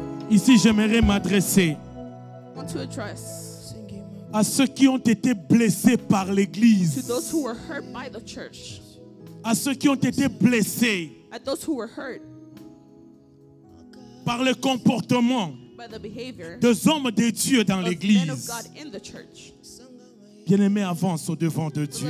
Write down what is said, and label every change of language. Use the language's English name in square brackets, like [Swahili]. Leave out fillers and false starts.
[French] Ici, j'aimerais m'adresser [English] I want to address [French] à ceux qui ont été blessés par [English] to [French] l'Église, [English] those who were hurt by the church, [French] à ceux qui ont été blessés [English] at those who were hurt [French] par le comportement [English] by the behavior [French] des hommes de Dieu dans [English] of men of [French] l'Église. [English] God in the church. [French] Bien-aimé, avance au devant de Dieu.